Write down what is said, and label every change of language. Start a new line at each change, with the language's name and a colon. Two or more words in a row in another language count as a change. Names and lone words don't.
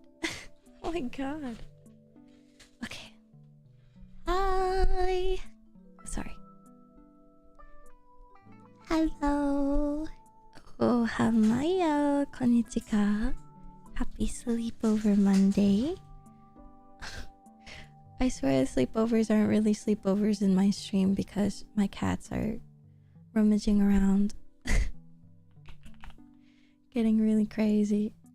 English: Oh my god. Okay. Hi. Sorry. Hello. Oh, hi, Maia. Konnichiwa. Happy Sleepover Monday. I swear sleepovers aren't really sleepovers in my stream because my cats are rummaging around. Getting really crazy.